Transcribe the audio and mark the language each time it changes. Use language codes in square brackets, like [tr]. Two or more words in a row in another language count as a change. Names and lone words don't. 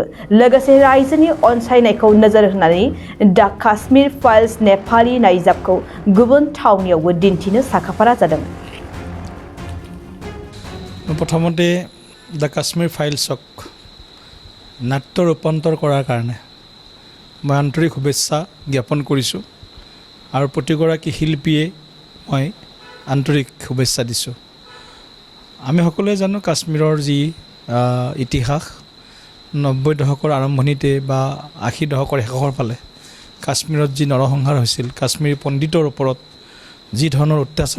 [brx] लोगोसे रायजोनि अनसायनायखौ नोजोर होनानै दा काश्मीर फाइल्स नेपाली नायजाबखौ गुबुन थावनियावबो दिन्थिनो साखाफारा जादों। [as] প্ৰথমতে দা কাশ্মীৰ ফাইলছক নাট্য ৰূপান্তৰ কৰাৰ কাৰণে মই আন্তৰিক শুভেচ্ছা জ্ঞাপন কৰিছোঁ আৰু প্ৰতিগৰাকী শিল্পীয়ে মই আন্তৰিক শুভেচ্ছা দিছোঁ। আমি সকলোৱে জানো কাশ্মীৰৰ যি ইতিহাস 90 দশকৰ আৰম্ভণিতে বা 80 দশকৰ শেষৰ ফালে কাশ্মীৰত যি নৰসংহাৰ হৈছিল কাশ্মীৰী পণ্ডিতৰ ওপৰত যি ধৰণৰ অত্যাচাৰ